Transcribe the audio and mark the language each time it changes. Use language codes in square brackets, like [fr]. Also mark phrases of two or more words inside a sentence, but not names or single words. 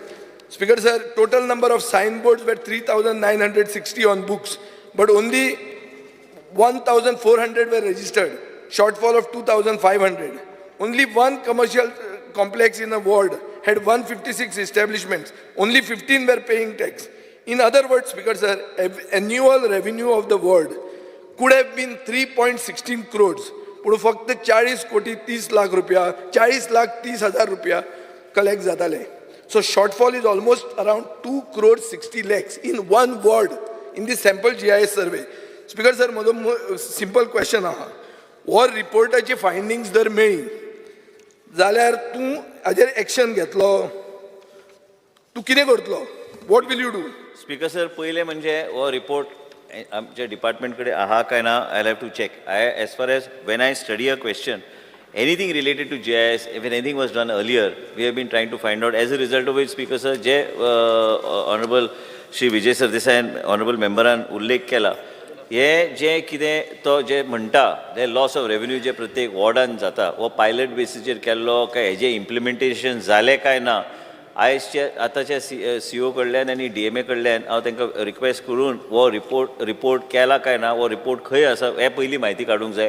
[en] Speaker sir, total number of signboards were 3960 on books, but only 1400 were registered, shortfall of 2500. Only one commercial complex in a ward had 156 establishments, only 15 were paying tax. In other words, Speaker sir, annual revenue of the ward could have been 3.16 crores, but [kok] फक्त 40 कोटी 30 लाख रुपया, 40 लाख 30,000 रुपया [en] collect जाताले. So shortfall is almost around 2 crores 60 lakhs in one ward in the sample GIS survey. Speaker sir, [kok] म्हजो [en] simple question [kok] आहा, हो रिपोर्टाची फायंडिंग्स जर मेळ्ळी जाल्यार तूं हाजेर एक्शन घेतलो, तूं कितें करतलो? [en] What will you do? Speaker sir, [kok] पहिले म्हणजे हो रिपोर्ट आमच्या डिपार्टमेंट कडेन आहा काय ना, [en] I have to check. As far as when I study a question, anything related to GIS, if anything was done earlier, we have been trying to find out. As a result of which, Speaker sir, [kok] जे Honorable Shri Vijay Sardesai Honorable Memberan उल्लेख केला, हे जे कितें तो जे म्हणटा ते [en] loss of revenue [kok] जे प्रत्येक वॉर्डान जाता, वो पायलट बेसिसचेर केल्लो काय हेजे इम्प्लिमेंटेशन जालें काय ना, आयजचे आतांच्या CO कडल्यान आनी DMA कडल्यान हांव तांकां रिक्वेस्ट करून हो रिपोर्ट केला काय ना, हो रिपोर्ट खंय आसा हे पयली म्हायती काडूंक जाय.